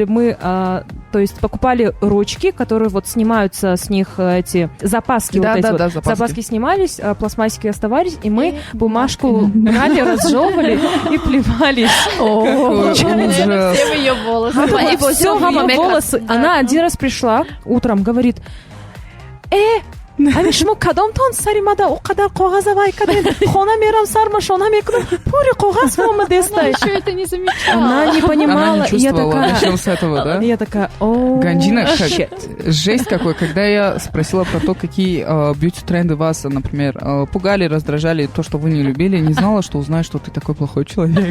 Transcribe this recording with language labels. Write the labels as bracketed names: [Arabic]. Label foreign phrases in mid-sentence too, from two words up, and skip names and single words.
[Russian] Мы, то есть, покупали ручки, которые вот снимаются с них эти запаски. Запаски снимались, пластмассики оставались, и мы бумажку брали, разжевывали и плевались. Все ее волосы. Все ее волосы. Она один раз пришла утром, говорит: [Tajik] ами шумо кадомтон сари мада о қадар коғаза вай кадем хона мерам сармашона мекунам пури коғаз вам дестай. [Russian] Еще это не замечала. Она не понимала. Она не чувствовала. Начнем с этого, да? Я такая, Ганджина, жесть какой. Когда я спросила про то, какие бьюти-тренды вас, например, пугали, раздражали, то, что вы не любили, не знала, что узнаю, что ты такой плохой человек.